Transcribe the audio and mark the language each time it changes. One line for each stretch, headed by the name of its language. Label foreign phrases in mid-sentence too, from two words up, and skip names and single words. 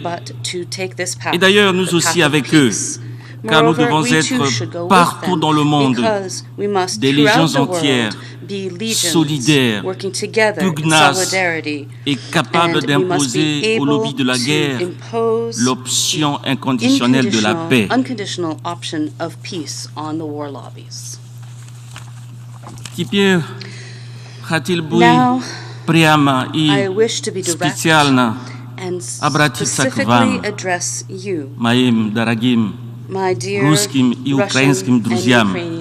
French: Et d'ailleurs, nous aussi avec eux, car nous devons être partout dans le monde des légions entières, solidaires, pugnaces et capables d'imposer au lobby de la guerre l'option inconditionnelle de la paix.
Russian: Теперь хотел бы прямо и специально обратиться к вам, моим дорогим русским и украинским друзьям.